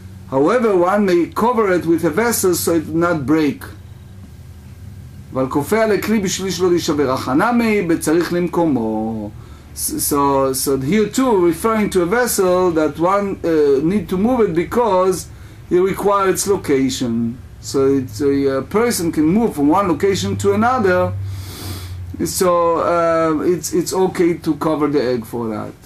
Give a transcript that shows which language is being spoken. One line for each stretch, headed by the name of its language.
English: However, one may cover it with a vessel so it will not break.
Hebrew: אבל כופה על הכלי בשביל שלא להישבר. הכנה מי בצריך למקומו.
English: So here too, referring to a vessel that one need to move it because it requires its location. So a person can move from one location to another. So it's okay to cover the egg for that.